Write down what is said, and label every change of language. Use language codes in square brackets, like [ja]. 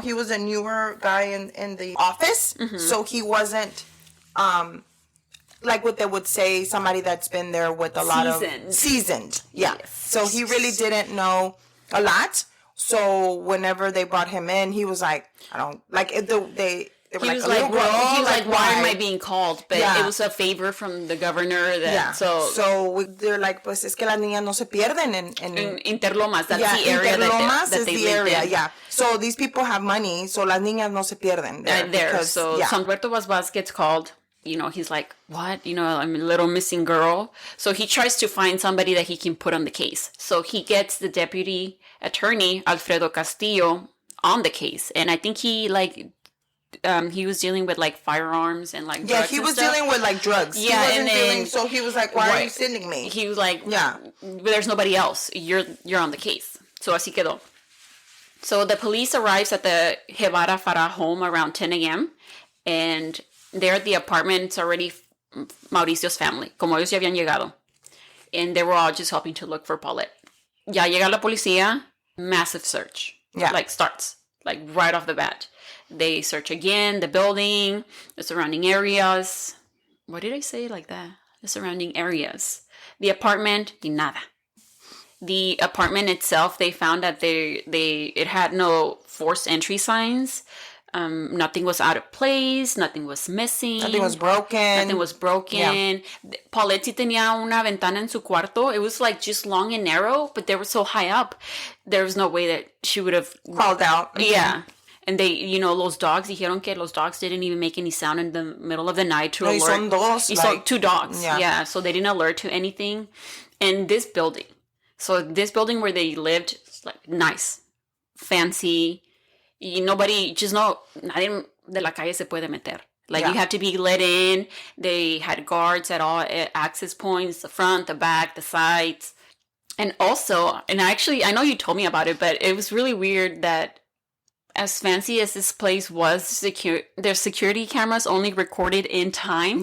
[en] He was a newer guy in the office, so he wasn't like what they would say, somebody that's been there with a lot of seasoned. Yeah. Yes. So he really didn't know a lot. So whenever they brought him in, he was like, I don't like it. He was like, why am I being called? But it was a favor from the governor. So they're like, [es] pues es que las niñas no se pierden en Interlomas. [en] That's the area that they live in. Yeah. So these people have money, so [es] las niñas no se pierden [en] there. So Alberto Vaz gets called. He's like, what? I'm a little missing girl. So he tries to find somebody that he can put on the case. So he gets the deputy attorney, Alfredo Castillo, on the case. And I think he was dealing with firearms and drugs. Yeah, he was dealing with drugs. Yeah, so he was like, why are you sending me? He was like, there's nobody else. You're on the case. [es] So así quedó. [en] So the police arrives at the Gebara Farah home around 10 a.m. and there at the apartment, it's already Mauricio's family. [es] Como ellos ya habían llegado. [en] And they were all just helping to look for Paulette. [es] Ya llega la policía, [en] massive search. Yeah. Starts. Right off the bat. They search again, the building, the surrounding areas. What did I say like that? The surrounding areas. The apartment, [es] nada. [en] The apartment itself, they found that it had no forced entry signs. Nothing was out of place. Nothing was missing. Nothing was broken. Yeah. [es] Paulette sí tenía una ventana en su cuarto. [en] It was just long and narrow, but they were so high up. There was no way that she would have crawled out. Yeah. And they, los dogs, [es] dijeron que [en] los dogs didn't even make any sound in the middle of the night to alert. [es] Son dos. [en] Two dogs. Yeah. So they didn't alert to anything. And this building. So this building where they lived, nice, fancy. [es] Nadie de la calle se puede meter. [en] You have to be let in. They had guards at all access points, the front, the back, the sides. And also, I know you told me about it, but it was really weird that as fancy as this place was, their security cameras only recorded in time.